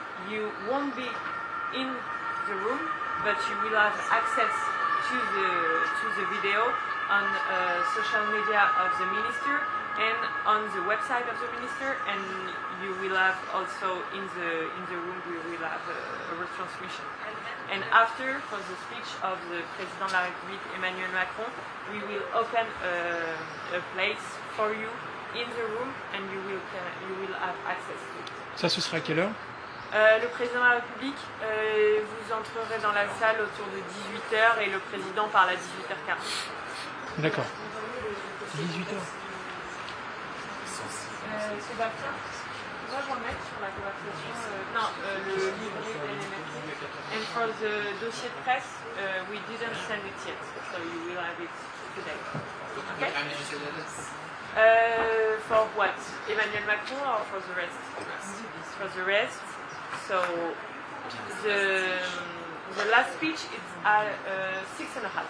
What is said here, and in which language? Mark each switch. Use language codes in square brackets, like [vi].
[en] You won't be in the room, but you will have access to the video on social media of the minister and on the website of the minister, and you will have also in the room we will have a retransmission. And after, for the speech of the Président de la République Emmanuel Macron, we will open a place for you in the room, and you will have access to it. [fr] Ça, ce sera à quelle heure? Le président de la République, vous entrerez dans la salle autour de 18h et le président parle à 18h40. D'accord. 18h. Sébastien, moi je vais mettre sur la conversation, le livret de NMFT. [en] And for the dossier de presse, we didn't send it yet, so you will have it today. Okay? For what? Emmanuel Macron or for the rest? For the rest. So the last speech is at 6:30.